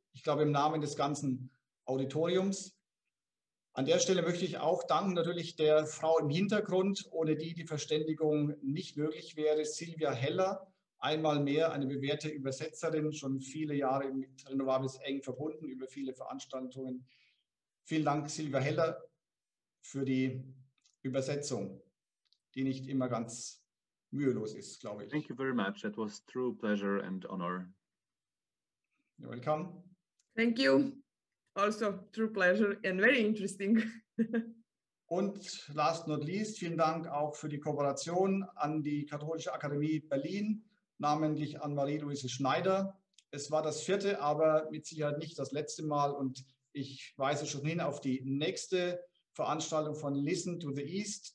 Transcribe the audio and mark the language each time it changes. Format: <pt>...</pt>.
<de>Ich glaube im Namen des ganzen Auditoriums. An der Stelle möchte ich auch danken natürlich der Frau im Hintergrund, ohne die die Verständigung nicht möglich wäre, Silvia Heller. Einmal mehr eine bewährte Übersetzerin, schon viele Jahre mit Renovables eng verbunden, über viele Veranstaltungen. Vielen Dank, Silvia Heller, für die Übersetzung, die nicht immer ganz mühelos ist, glaube ich.</de> <en>Thank you very much. That was true pleasure and honor. You're welcome. Thank you. Also true pleasure and very interesting.</en> <de>Und</de> <en>last not least,</en> <de>vielen Dank auch für die Kooperation an die Katholische Akademie Berlin, namentlich an Marie-Louise Schneider. Es war das 4., aber mit Sicherheit nicht das letzte Mal und ich weise schon hin auf die nächste Veranstaltung von Listen to the East.</de>